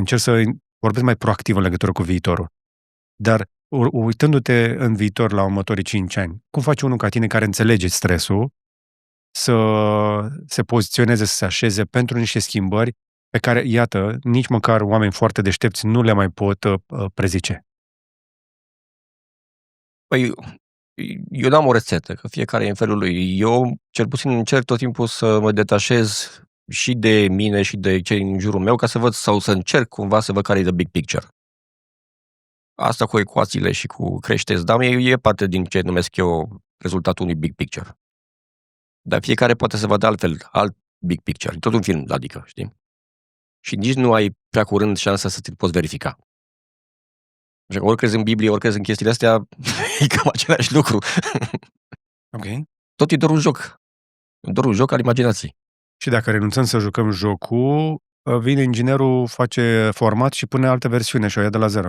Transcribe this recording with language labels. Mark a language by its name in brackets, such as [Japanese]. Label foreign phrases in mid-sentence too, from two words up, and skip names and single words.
[Romanian] Încerc să vorbesc mai proactiv în legătură cu viitorul. Dar uitându-te în viitor la următorii 5 ani, cum face unul ca tine care înțelege stresul să se poziționeze, să se așeze pentru niște schimbări pe care, iată, nici măcar oameni foarte deștepți nu le mai pot prezice? Păi, eu n-am o rețetă, că fiecare e în felul lui. Eu, cel puțin, încerc tot timpul să mă detașez și de mine și de cei în jurul meu, ca să văd sau să încerc cumva să văd care e [English] the big picture. [Romanian] Asta cu ecuațiile și cu creșteți dame e parte din ce numesc eu rezultatul unui [English] big picture. [Romanian] Dar fiecare poate să vadă altfel, alt [English] big picture. [Romanian] E tot un film, adică, știi? Și nici nu ai prea curând șansa să te poți verifica. Așa că ori crezi în Biblie, ori crezi în chestiile astea, e cam același lucru. Ok. Tot e doar un joc. Doar un joc al imaginației. Și dacă renunțăm să jucăm jocul, vine inginerul, face format și pune altă versiune și o ia de la zero.